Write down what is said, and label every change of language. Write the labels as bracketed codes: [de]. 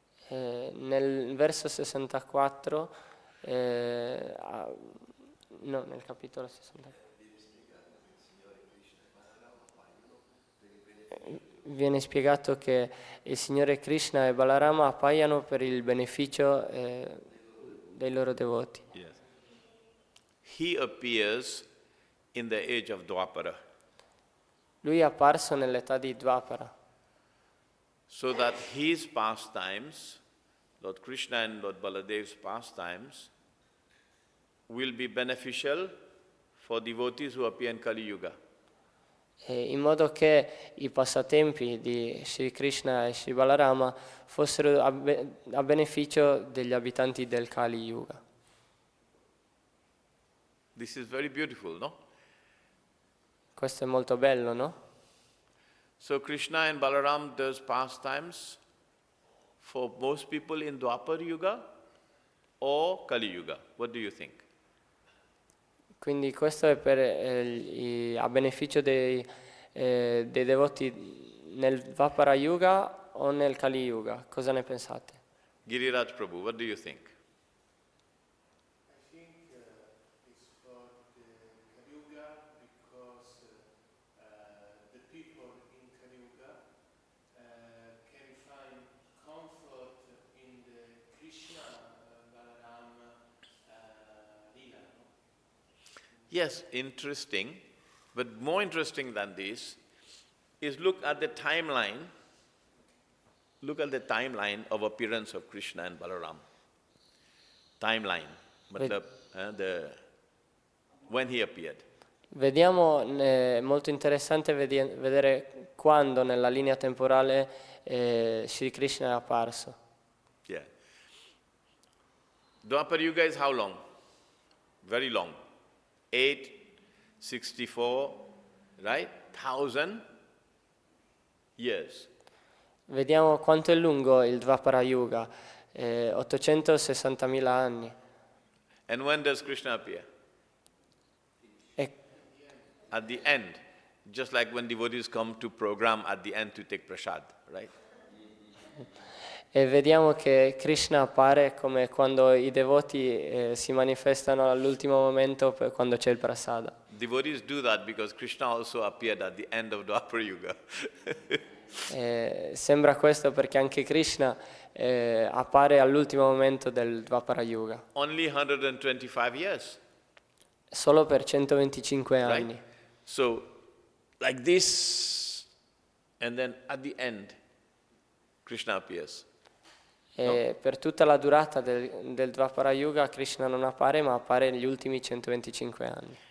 [it] Nel verso 64, no, nel capitolo 64. Viene spiegato che il Signore Krishna e Balarama appaiano per il beneficio dei loro devoti. [en] Yes. He appears in the age of Dwapara, [it] Lui è apparso nell'età di Dvapara, [en] so that his pastimes, Lord Krishna and Lord Baladev's pastimes, will be beneficial for devotees who appear in Kali Yuga. [it] in modo che i passatempi di Sri Krishna e Sri Balarama fossero a beneficio degli abitanti del Kali Yuga. [en] This is very beautiful, no? [it] Questo è molto bello, no? [en] So Krishna and Balaram does pastimes for most people in Dwapar Yuga or Kali Yuga. What do you think? [it] Quindi questo è a beneficio dei devoti nel Dvapara Yuga o nel Kali Yuga. Cosa ne pensate? [en] Giriraj Prabhu, what do you think? I think it's for the Kali Yuga because the people in Kali Yuga can find comfort in the Krishna Balaram Lila. No? Yes, interesting. But more interesting than this is look at the timeline. Look at the timeline of appearance of Krishna and Balaram. Timeline. Matlab, when he appeared. [it] Vediamo, è molto interessante vedere quando nella linea temporale Sri Krishna è apparso. [en] Yeah. Dwapar Yuga is how long? Very long. 864, right? 1000 years. [it] Vediamo quanto è lungo il Dvapara Yuga, 860.000 anni. [en] And when does Krishna appear? [it] E, [en] At the end. Just like when devotees come to program at the end to take prasad, right? [it] e vediamo che Krishna appare come quando i devoti si manifestano all'ultimo momento quando c'è il prasada. [en] Devotees do that because Krishna also appeared at the end of Dwapar Yuga. [it] Sembra questo perché anche Krishna appare all'ultimo momento del Dvapara Yuga, [en] Only 125 years, [it] solo per 125 anni. [en] right? So, like this, and then at the end, Krishna appears. [it] Per tutta la durata del Dvapara Yuga Krishna non appare, ma appare negli ultimi 125 anni.